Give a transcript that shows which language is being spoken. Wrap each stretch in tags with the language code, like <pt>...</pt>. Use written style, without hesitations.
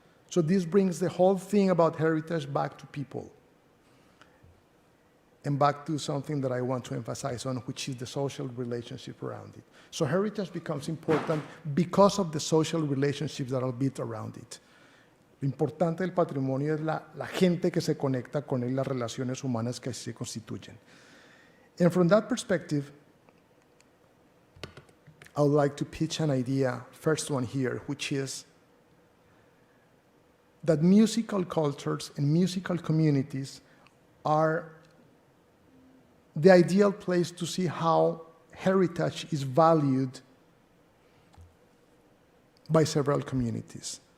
<en>So this brings the whole thing about heritage back to people. And back to something that I want to emphasize on, which is the social relationship around it. So heritage becomes important because of the social relationships that are built around it.</en> <es>Lo importante del patrimonio es la gente que se conecta con él, las relaciones humanas que se constituyen.</es> <en>And from that perspective, I would like to pitch an idea, first one here, which is that musical cultures and musical communities are the ideal place to see how heritage is valued by several communities.</en>